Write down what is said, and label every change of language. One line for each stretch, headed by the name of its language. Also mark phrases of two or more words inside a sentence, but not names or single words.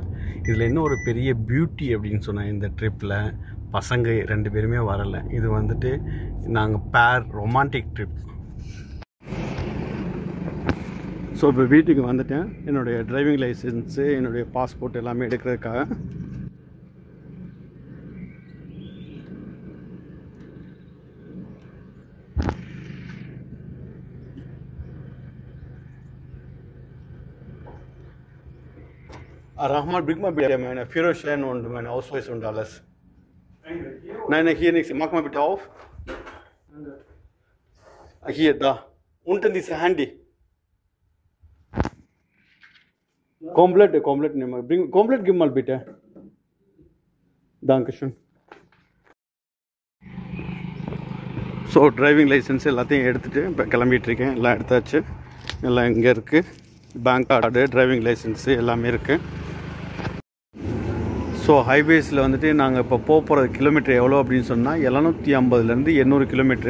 Tamil: இதில் இன்னும் ஒரு பெரிய பியூட்டி அப்படின்னு சொன்னேன், இந்த ட்ரிப்பில் பசங்க 2 பேருமே வரலை. இது வந்துட்டு நாங்கள்
English: romantic trip.
Tamil: ஸோ இப்போ வீட்டுக்கு வந்துட்டேன். என்னுடைய
English: driving licence,
Tamil: என்னுடைய பாஸ்போர்ட் எல்லாமே எடுக்கிறதுக்காக.
German: Rahman, bring mal bitte meine Führerschein und meinen Ausweis und alles. Nein, hier nichts. Mach mal bitte auf. Hier, da. Unten diese Handy. Komplett nehmen. Komplett gib mal bitte. Dankeschön.
Tamil: ஸோ
English: driving licence
Tamil: எல்லாத்தையும் எடுத்துகிட்டு இப்போ கிளம்பிகிட்ருக்கேன். எல்லாம் எடுத்தாச்சு. எல்லாம் இங்கே இருக்குது.
English: bank card, driving licence
Tamil: எல்லாமே இருக்குது. ஸோ ஹைவேஸில் வந்துட்டு நாங்கள் இப்போ போகிற கிலோமீட்டர் எவ்வளோ அப்படின்னு சொன்னால் 750லேருந்து 800 கிலோமீட்ரு.